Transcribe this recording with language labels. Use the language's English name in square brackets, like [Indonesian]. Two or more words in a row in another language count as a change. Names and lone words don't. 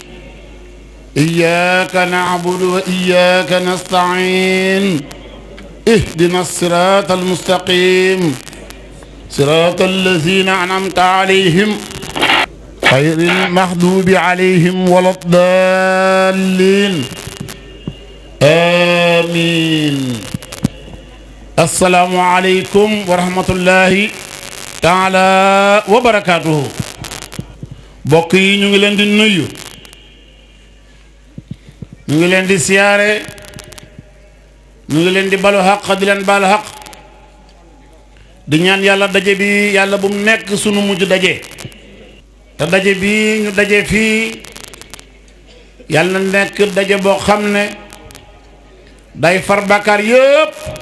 [Arabic] إياك نعبد وإياك نستعين اهدنا الصراط المستقيم صراط الذين أنعمت عليهم غير المغضوب عليهم ولا الضالين آمين السلام عليكم ورحمة الله تعالى وبركاته [Wolof] mbokk yi ñu ngi leen di nuyu ñu ngi leen di siyaare ñu ngi leen di balu xaq di leen balu xaq di ñaan yàlla daje bi yàlla bu mu nekk sunu mujj daje te daje bi ñu daje fii yàlla na nekk daje boo xam ne day far bàkkaar yëpp